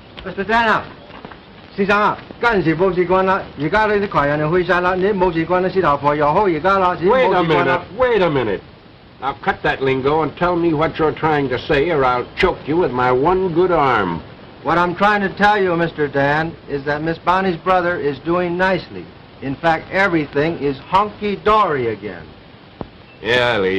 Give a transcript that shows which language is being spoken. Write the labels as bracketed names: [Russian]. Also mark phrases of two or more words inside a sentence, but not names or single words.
[Cantonese] Mr. Dana，先生啊，嗰陣時冇事幹啦，而家呢啲窮人就去晒啦，你冇事幹，你師頭婆又好而家啦，只 [English] Wait [Cantonese] 冇 [English] a [Cantonese] 事幹啦 [English] minute, wait a minute. Now cut that lingo and tell me what you're trying to say, or I'll choke you with my one good arm. What I'm trying to tell you, Mr. Dan, is that Miss Bonnie's brother is doing nicely. In fact, everything is hunky-dory again. Yeah, Lee.